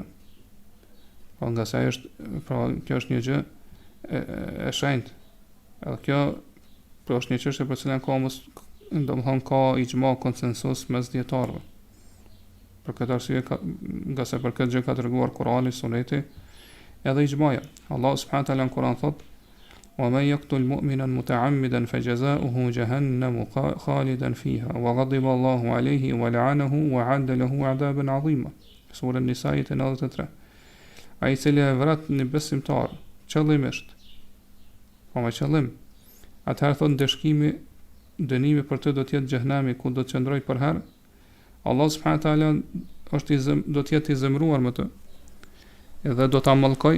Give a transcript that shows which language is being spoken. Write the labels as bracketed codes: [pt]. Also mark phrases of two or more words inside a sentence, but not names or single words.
[sq] Po nga sa kjo është një gjë e shenjtë. Edhe kjo është një çështje për cilën ka ixhma konsensus mes dietarëve. Për këtë arsye nga sa për këtë gjë ka treguar Kurani, Suneti edhe ixhmaja. [ar] الله سبحانه وتعالى [sq] në Kur'an thotë: [ar] "ومن يقتل مؤمنا متعمدا فجزاؤه جهنم خالدا فيها وغضب الله عليه ولعنه وأعد له عذابا عظيما." [sq] Sura An-Nisa 93. Ai i cili e vrat një besimtar qëllimisht, po me qëllim, atëherë thotë dënimi për të do të jetë xhehenami ku do të qëndroj për herë. [ar] الله سبحانه وتعالى [sq] do të jetë i zemëruar me të, edhe do ta mallkoj.